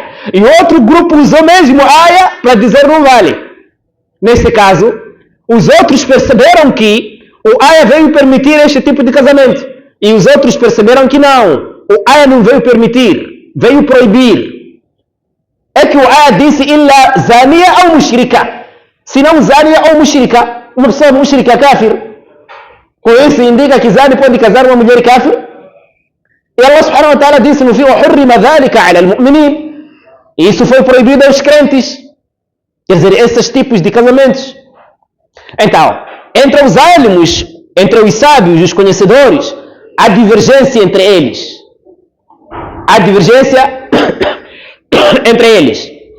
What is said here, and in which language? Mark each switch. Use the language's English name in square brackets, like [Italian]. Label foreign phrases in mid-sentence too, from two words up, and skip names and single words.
[Portuguese] E outro grupo usou mesmo a aya para dizer não vale. Neste caso, os outros perceberam que o aya veio permitir este tipo de casamento. E os outros perceberam que não, o aya não veio permitir, veio proibir. É que o aya disse [Arabic] إلا زانية [Portuguese] ou mushrika. Se não zaniya ou mushrika, uma pessoa [Arabic] مشركة كافر. [Portuguese] Com isso indica que zani pode casar uma mulher kafir. E Allah [Arabic] سبحانه وتعالى [Portuguese] disse no fim: [Arabic] "حرم ذلك على المؤمنين." [Portuguese] E isso foi proibido aos crentes. Quer dizer, esses tipos de casamentos. Então, entre os alimos, entre os sábios, os conhecedores, há divergência entre eles. Há divergência entre eles.